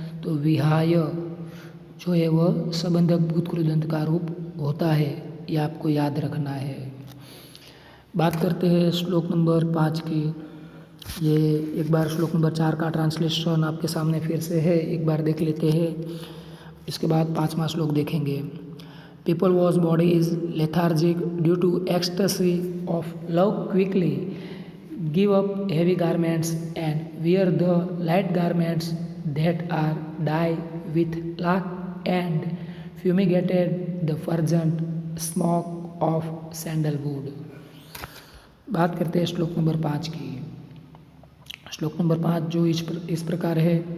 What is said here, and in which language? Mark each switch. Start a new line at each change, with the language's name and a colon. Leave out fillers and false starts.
Hindi: तो विहाय जो है वह संबंधक भूत कृदंत का रूप होता है, ये आपको याद रखना है। बात करते हैं श्लोक नंबर 5 की। ये एक बार श्लोक नंबर 4 का ट्रांसलेशन आपके सामने फिर से है, एक बार देख लेते हैं, इसके बाद 5वां श्लोक देखेंगे।
English: People whose body is lethargic due to ecstasy of love quickly give up heavy garments and wear the light garments that are dyed with lac and fumigated the fragrant smoke of sandalwood।
Hindi: बात करते हैं श्लोक number 5 की। श्लोक number 5 जो इस प्रकार है।